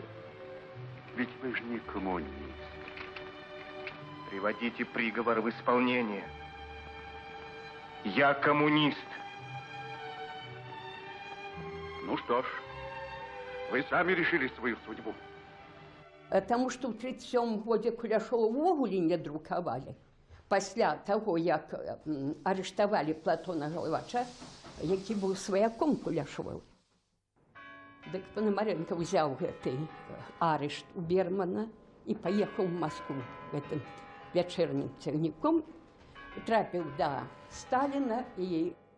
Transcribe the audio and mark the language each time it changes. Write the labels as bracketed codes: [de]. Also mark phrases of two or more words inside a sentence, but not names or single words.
[ru] Ведь вы же не коммунист. Приводите приговор в исполнение. Я коммунист. Ну что ж, вы сами решили свою судьбу. [be] Таму што ў 37 годзе Куляшова ўвогуле не друкавалі. Пасля таго, як арыштавалі Платона Галавача, які быў сваяком Куляшова. Дык Пономаренко ўзяў гэты арышт у Бермана і паехаў у Маскву гэтым вячэрнім цягніком, трапіў да Сталіна і